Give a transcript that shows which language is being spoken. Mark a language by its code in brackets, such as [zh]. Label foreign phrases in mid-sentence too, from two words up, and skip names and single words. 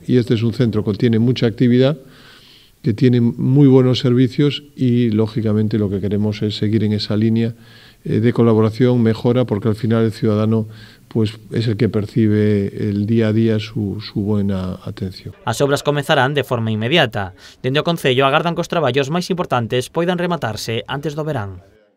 [es] Y este es un centro que tiene mucha actividad, que tiene muy buenos servicios y, lógicamente, lo que queremos es seguir en esa línea de colaboración, mejora, porque al final el ciudadano pues es el que percibe el día a día su buena atención. [gl] As obras comezarán de forma inmediata. Dende o Concello agardan que os traballos máis importantes poidan rematarse antes do verán.